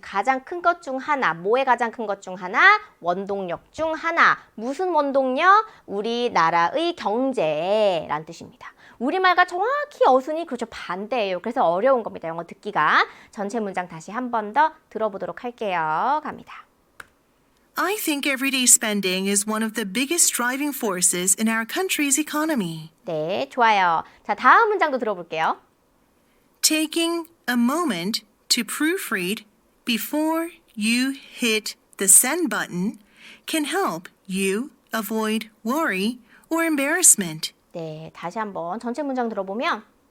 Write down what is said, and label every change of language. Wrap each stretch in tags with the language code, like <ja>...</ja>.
<ko>가장 큰 것 중 하나. 뭐의 가장 큰 것 중 하나? 원동력 중 하나. 무슨 원동력? 우리나라의 경제란 뜻입니다. 우리말과 정확히 어순이 그렇죠. 반대예요. 그래서 어려운 겁니다. 영어 듣기가. 전체 문장 다시 한 번 더 들어보도록 할게요. 갑니다.</ko> <en>I think everyday spending is one of the biggest driving forces in our country's economy.</en> <ko>네, 좋아요. 자, 다음 문장도 들어볼게요.</ko> <en>Taking a moment to proofread before you hit the send button can help you avoid worry or embarrassment.</en> <ko>네, 다시 한번 전체 문장 들어보면</ko>